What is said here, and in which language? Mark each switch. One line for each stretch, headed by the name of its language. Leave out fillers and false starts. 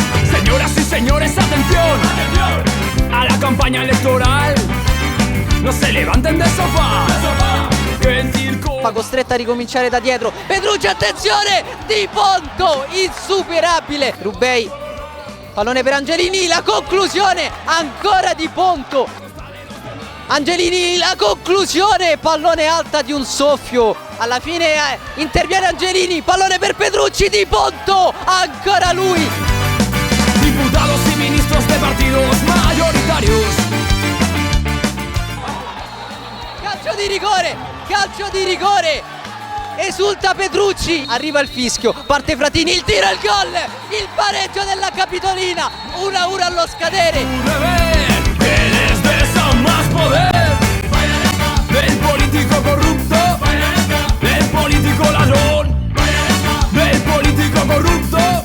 Spanish: Señoras y señores, atención, a la campaña electoral. No se levanten del sofá,
Italian: che il circo Fa costretta a ricominciare da dietro, Petrucci, attenzione, Di Ponto, insuperabile. Rubei, pallone per Angelini, la conclusione, ancora Di Ponto. Angelini, la conclusione, pallone alta di un soffio. Alla fine interviene Angelini, pallone per Petrucci, Di Ponto, ancora lui.
Spanish: Diputados y ministros de partidos mayoritarios.
Italian: Calcio di rigore, esulta Petrucci, arriva il fischio, parte Fratini, il tiro e il gol, il pareggio della Capitolina, 1-1 allo scadere.
Spanish: Tienes de eso más poder del político corrupto, del político ladrón, del político corrupto.